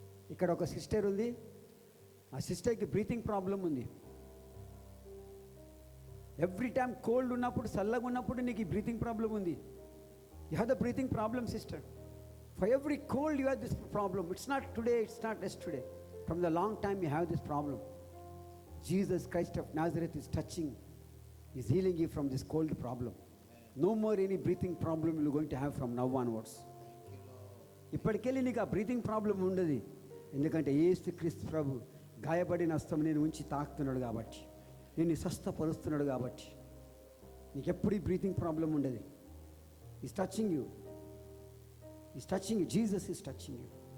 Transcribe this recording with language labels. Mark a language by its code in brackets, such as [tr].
[te] ఇక్కడ ఒక సిస్టర్ ఉంది. ఆ సిస్టర్కి బ్రీతింగ్ ప్రాబ్లం ఉంది. ఎవ్రీ టైం కోల్డ్ ఉన్నప్పుడు, చల్లగా ఉన్నప్పుడు నీకు ఈ బ్రీతింగ్ ప్రాబ్లం ఉంది. [en] You have the breathing problem sister. For every cold you have this problem. It's not today, it's not yesterday. From the long time you have this problem. Jesus Christ of Nazareth is touching, is healing you from this cold problem. No more any breathing problem you're going to have from now onwards. [te] ఇప్పటికెళ్ళి నీకు ఆ breathing problem ఉండదు. ఎందుకంటే యేసుక్రీస్తు ప్రభు గాయపడిన హస్తం నేను ఉంచి తాకుతున్నాడు కాబట్టి, నేను స్వస్థపరుస్తున్నాడు కాబట్టి నీకు ఎప్పుడు ఈ బ్రీతింగ్ ప్రాబ్లం ఉండదు. [en] Is touching you. Is touching you. Jesus is touching you.